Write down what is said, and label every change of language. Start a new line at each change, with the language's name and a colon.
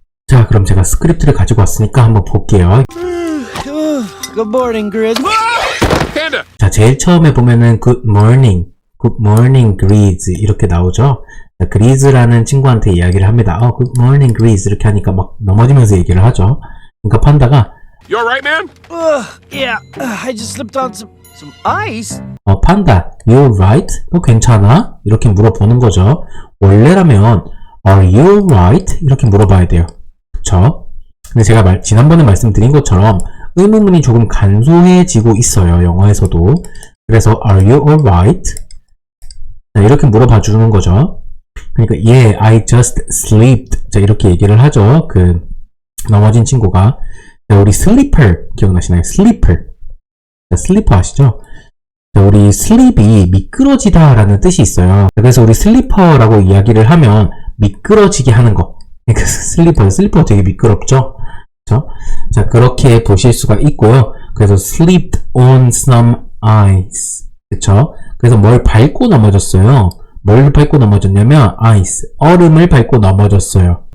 Korean: 자, 그럼 제가 스크립트를 가지고 왔으니까 한번 볼게요.
English: Good morning, Grizz.
Korean: 자, 제일 처음에 보면은
English: Good morning, Grizz
Korean: 이렇게 나오죠. 자, Grizz라는 친구한테 이야기를 합니다.
English: Good morning, Grizz
Korean: 이렇게 하니까 막 넘어지면서 얘기를 하죠. 그러니까 판다가
English: You alright, man? Yeah, I just slipped on some ice. 판다, You alright?
Korean: 너 괜찮아? 이렇게 물어보는 거죠. 원래라면
English: Are you alright?
Korean: 이렇게 물어봐야 돼요. 그쵸? 근데 제가 지난번에 말씀드린 것처럼 의문문이 조금 간소해지고 있어요. 영어에서도. 그래서
English: Are you alright?
Korean: 자, 이렇게 물어봐 주는 거죠. 그러니까
English: Yeah, I just slept.
Korean: 자, 이렇게 얘기를 하죠. 그 넘어진 친구가. 자, 우리 sleeper 기억나시나요? sleeper. 자, sleeper 아시죠? 자, 우리 sleep이 미끄러지다 라는 뜻이 있어요. 그래서 우리 sleeper라고 이야기를 하면 미끄러지게 하는 거. 그러니까 슬리퍼 되게 미끄럽죠? 그쵸? 자, 그렇게 보실 수가 있고요. 그래서
English: slipped on some ice.
Korean: 그쵸? 그래서 뭘 밟고 넘어졌어요? 뭘 밟고 넘어졌냐면 ice. 얼음을 밟고 넘어졌어요.